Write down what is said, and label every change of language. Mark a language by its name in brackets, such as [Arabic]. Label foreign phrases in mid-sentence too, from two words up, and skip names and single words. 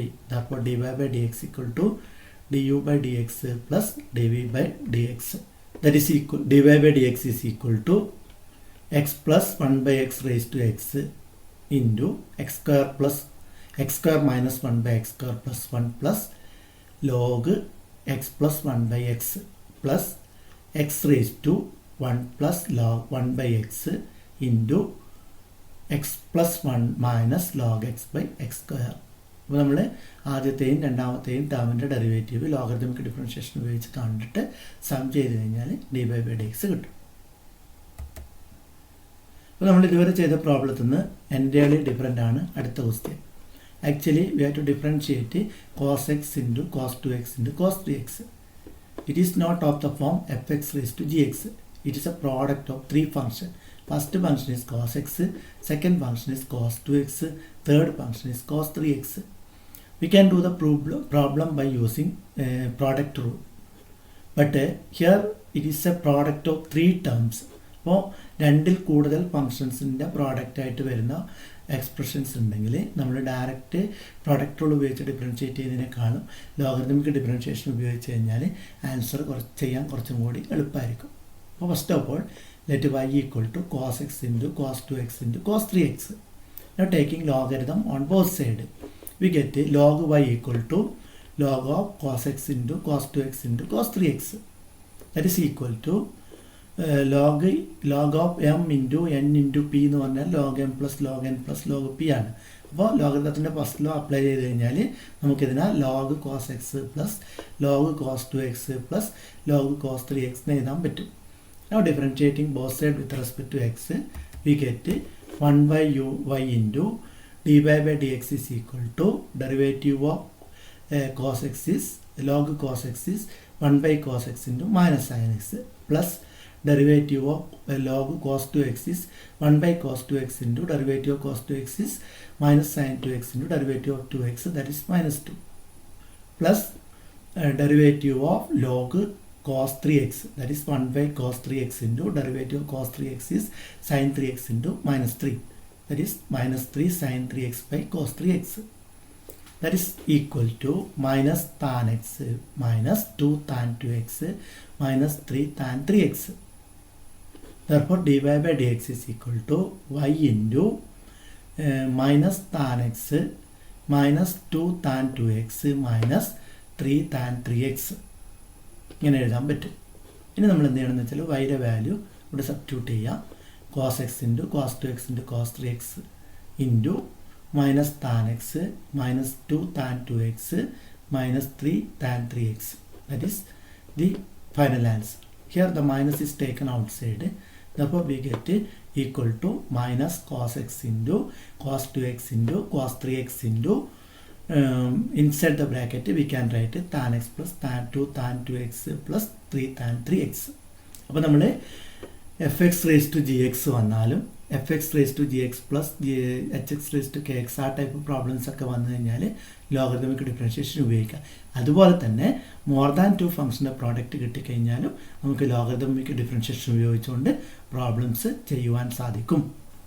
[English] Therefore dy by dx equal to du by dx plus dv by dx, that is equal, dy by dx is equal to x plus 1 by x raised to x into x square plus x square minus 1 by x square plus 1 plus log x plus 1 by x plus x raised to 1 plus log 1 by x into x plus 1 minus log x by x square. [Malayalam] അപ്പോൾ നമ്മൾ ആദ്യത്തെയും രണ്ടാമത്തെയും ടേമിൻ്റെ ഡെറിവേറ്റീവ് [English] logarithmic differentiation [Malayalam] ഉപയോഗിച്ച് കണ്ടിട്ട് സം ചെയ്ത് കഴിഞ്ഞാൽ [English] d by dx [Malayalam] കിട്ടും. അപ്പോൾ നമ്മൾ ഇതുവരെ ചെയ്ത പ്രോബ്ലത്തിൽ നിന്ന് [English] entirely different [Malayalam] ആണ് അടുത്ത ക്വസ്റ്റ്യൻ. [English] Actually, we have to differentiate cos x into cos 2x into cos 3x. It is not of the form fx raised to gx. It is a product of three functions. First function is cos x, second function is cos 2x, third function is cos 3x. We can do the problem by using product rule. But here it is a product of three terms. [Malayalam] അപ്പോൾ രണ്ടിൽ കൂടുതൽ ഫങ്ഷൻസിൻ്റെ പ്രോഡക്റ്റ് ആയിട്ട് വരുന്ന എക്സ്പ്രഷൻസ് ഉണ്ടെങ്കിൽ നമ്മൾ [English] direct product rule [Malayalam] ഉപയോഗിച്ച് ഡിഫറൻഷിയേറ്റ് ചെയ്തതിനേക്കാളും [English] logarithmic differentiation [Malayalam] ഉപയോഗിച്ച് കഴിഞ്ഞാൽ ആൻസർ ചെയ്യാൻ കുറച്ചും കൂടി എളുപ്പമായിരിക്കും. [English] അപ്പോൾ first of all let y equal to cos x into cos 2x into cos 3x. Now taking logarithm on both sides, we get log y equal to log of cos x into cos 2x into cos 3x. That is equal to log of m into n into p [Malayalam] എന്ന് പറഞ്ഞാൽ [English] log m plus log n plus log p [Malayalam] ആണ്. അപ്പോൾ ലോഗരിതത്തിൻ്റെ [English] first law apply [Malayalam] ചെയ്ത് കഴിഞ്ഞാൽ നമുക്കിതിനെ [English] log cos x plus log cos 2x plus log cos 3x [Malayalam] എന്ന് എഴുതാൻ പറ്റും. [English] Now differentiating both sides with respect to x, we get 1 by y into dy by dx is equal to derivative of cos x is log cos x is 1 by cos x into minus sin x plus derivative of log cos 2x is 1 by cos 2x into derivative of cos 2x is minus sin 2x into derivative of 2x, that is minus 2, plus derivative of log cos 3x, that is 1 by cos 3x into derivative of cos 3x is sin 3x into minus 3, that is minus 3 sin 3x by cos 3x, that is equal to minus tan x minus 2 tan 2x minus 3 tan 3x. Therefore dy by dx is equal to y into minus tan x minus 2 tan 2x minus 3 tan 3x [Malayalam] ഇങ്ങനെ എഴുതാൻ പറ്റും. ഇനി നമ്മൾ എന്ത് ചെയ്യണമെന്ന് വെച്ചാൽ വൈയുടെ വാല്യൂ ഇവിടെ സബ്സ്റ്റിറ്റ്യൂട്ട് ചെയ്യാം. [English] cos x into cos 2x into cos 3x into minus tan x minus 2 tan 2x minus 3 tan 3x, that is the final answer. Here the minus is taken outside, therefore we get equal to minus cos x into cos 2x into cos 3x into inside the bracket we can write tan x plus tan 2 tan 2x plus 3 tan 3x. [Malayalam] അപ്പോൾ നമ്മൾ [English] fx raised to gx [Malayalam] വന്നാലും [English] fx raised to gx plus hx raised to kx [Malayalam] ആ [English] type problems [Malayalam] ഒക്കെ വന്നു കഴിഞ്ഞാൽ [English] logarithmic differentiation [Malayalam] ഉപയോഗിക്കാം. അതുപോലെ തന്നെ [English] more than 2 [Malayalam] ഫംഗ്ഷൻ്റെ പ്രോഡക്റ്റ് കിട്ടിക്കഴിഞ്ഞാലും നമുക്ക് [English] logarithmic differentiation [Malayalam] ഉപയോഗിച്ചുകൊണ്ട് പ്രോബ്ലംസ് ചെയ്യുവാൻ സാധിക്കും.